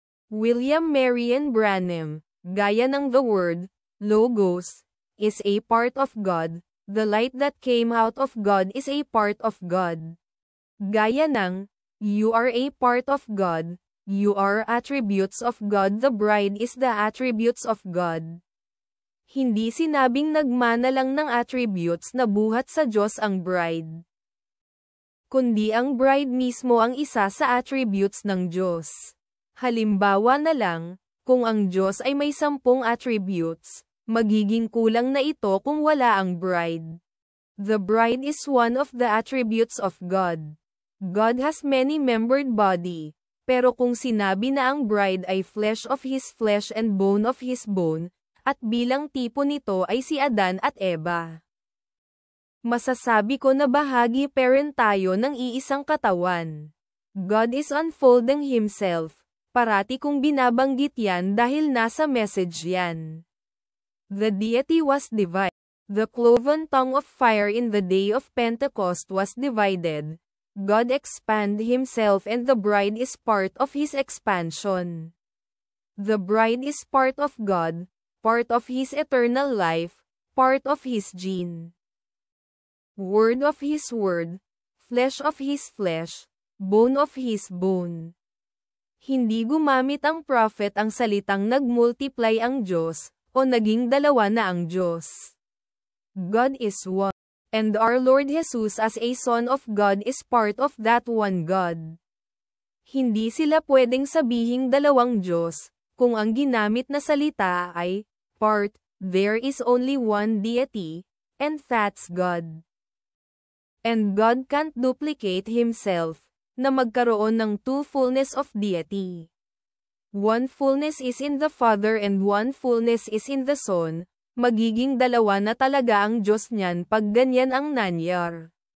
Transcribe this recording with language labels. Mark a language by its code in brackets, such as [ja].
[en] William Marion Branham. [tl] Gaya ng [en] the Word, Logos, is a part of God, the light that came out of God is a part of God. [tl] Gaya ng, [en] you are a part of God, you are attributes of God. The bride is the attributes of God. [tl] Hindi sinabing nagmana lang ng attributes na buhat sa Diyos ang bride, kundi ang bride mismo ang isa sa attributes ng Diyos. Halimbawa na lang, kung ang Diyos ay may 10 attributes, magiging kulang na ito kung wala ang bride. [en] The bride is one of the attributes of God. God has many membered body, [tl] pero kung sinabi na ang bride ay [en] flesh of his flesh and bone of his bone, [tl] at bilang tipo nito ay si Adan at Eva, masasabi ko na bahagi pa rin tayo ng iisang katawan. [en] God is unfolding himself. [tl] Parati kong binabanggit yan dahil nasa message yan. [en] The deity was divided. The cloven tongue of fire in the day of Pentecost was divided. God expanded himself and the bride is part of his expansion. The bride is part of God, part of his eternal life, part of his gene. Word of his word, flesh of his flesh, bone of his bone. [tl] Hindi gumamit ang prophet ang salitang nagmultiply ang Diyos, o naging dalawa na ang Diyos. [en] God is one, and our Lord Jesus as a Son of God is part of that one God. [tl] Hindi sila pwedeng sabihing dalawang Diyos, kung ang ginamit na salita ay part. [en] There is only one deity, and that's God. And God can't duplicate himself, [tl] na magkaroon ng [en] two fullness of deity. One fullness is in the Father and one fullness is in the Son, [tl] magiging dalawa na talaga ang Diyos niyan pag ganyan ang nanyar.